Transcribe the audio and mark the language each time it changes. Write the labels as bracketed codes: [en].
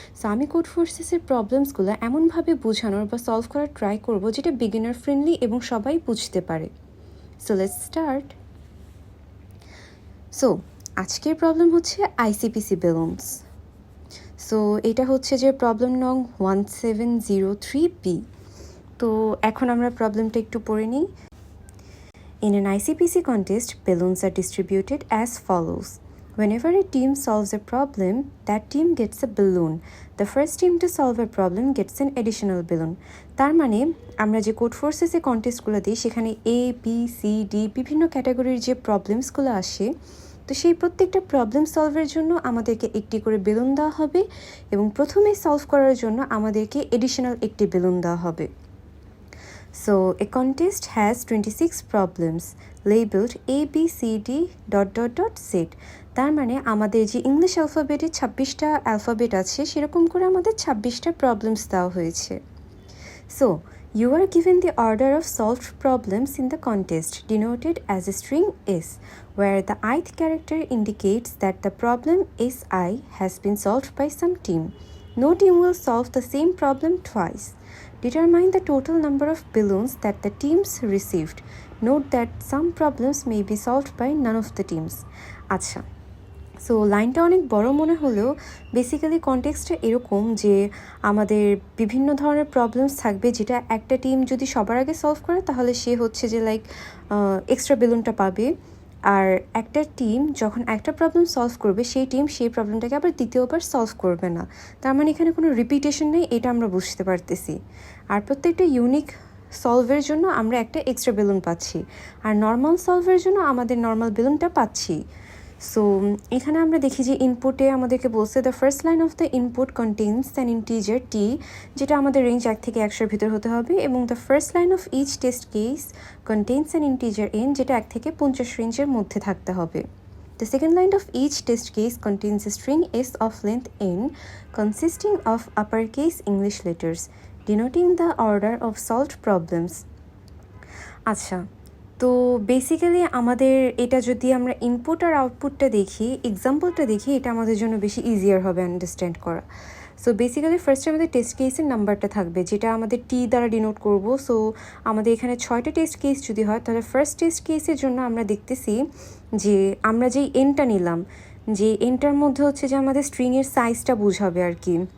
[bn] So আমি code ফোর্সেসের প্রবলেমসগুলো এমনভাবে বোঝানোর বা সলভ করার ট্রাই করব যেটা বিগিনার ফ্রেন্ডলি এবং সবাই বুঝতে পারে। [en] So let's start. [bn] সো আজকের প্রবলেম হচ্ছে আইসিপিসি বেলুনস। সো এটা হচ্ছে যে প্রবলেম নং 1703B। তো এখন আমরা প্রবলেমটা একটু পড়ে নিই। [en] In an ICPC contest, balloons are distributed as follows. Whenever a team solves a problem, that team gets a balloon. The first team to solve a problem gets an additional balloon. [bn] তার মানে আমরা যে code ফোর্সেসে কন্টেস্টগুলো দিই সেখানে A, B, C, D বিভিন্ন ক্যাটাগরির যে প্রবলেমসগুলো আসে, তো সেই প্রত্যেকটা প্রবলেম সলভের জন্য আমাদেরকে একটি করে বেলুন দেওয়া হবে এবং প্রথমে সলভ করার জন্য আমাদেরকে এডিশনাল একটি বেলুন দেওয়া হবে। [en] So, a contest has 26 problems labeled A, B, C, D, ... Z. [bn] তার মানে আমাদের যে ইংলিশ অ্যালফাবেটে 26টা অ্যালফাবেট আছে সেরকম করে আমাদের 26টা প্রবলেমস দেওয়া হয়েছে। [en] So, you are given the order of solved problems in the contest denoted as a string S, where the ith character indicates that the problem Si has been solved by some team. No team will solve the same problem twice. Determine the total number of balloons that the teams received. Note that some problems may be solved by none of the teams. [bn] আচ্ছা, so লাইনটা অনেক বড় মনে হলেও basically কনটেক্সটটা এরকম যে আমাদের বিভিন্ন ধরনের প্রবলেমস থাকবে যেটা একটা টিম যদি সবার আগে সলভ করে তাহলে সে হচ্ছে যে লাইক এক্সট্রা বেলুনটা পাবে। আর একটা টিম যখন একটা প্রবলেম সলভ করবে সেই টিম সেই প্রবলেমটাকে আবার দ্বিতীয়বার সলভ করবে না। তার মানে এখানে কোনো রিপিটেশন নেই, এটা আমরা বুঝতে পারতেছি। আর প্রত্যেকটা ইউনিক সলভের জন্য আমরা একটা এক্সট্রা বেলুন পাচ্ছি, আর নর্মাল সলভের জন্য আমাদের নর্মাল বেলুনটা পাচ্ছি। সো এখানে আমরা দেখি যে ইনপুটে আমাদেরকে বলছে [en] the first line of the input contains an integer T, [bn] যেটা আমাদের রেঞ্জ 1 থেকে 100-র ভিতর হতে হবে, এবং [en] the first line of each test case contains an integer N, [bn] যেটা 1 থেকে 50 রেঞ্জের মধ্যে থাকতে হবে। [en] The second line of each test case contains a string S of length n consisting of uppercase English letters, denoting the order of solved problems. [bn] আচ্ছা, তো basically আমাদের এটা যদি আমরা ইনপুট আর আউটপুটটা দেখি, এক্সাম্পলটা দেখি, এটা আমাদের জন্য বেশি ইজিয়ার হবে আন্ডারস্ট্যান্ড করা। সো বেসিক্যালি ফার্স্টে আমাদের টেস্ট কেসের নাম্বারটা থাকবে যেটা আমাদের টি দ্বারা ডিনোট করব। সো আমাদের এখানে 6টা টেস্ট কেস যদি হয় তাহলে ফার্স্ট টেস্ট কেসের জন্য আমরা দেখতেছি যে আমরা যেই এনটা নিলাম, যে এনটার মধ্যে হচ্ছে যে আমাদের স্ট্রিংয়ের সাইজটা বোঝাবে আর কি।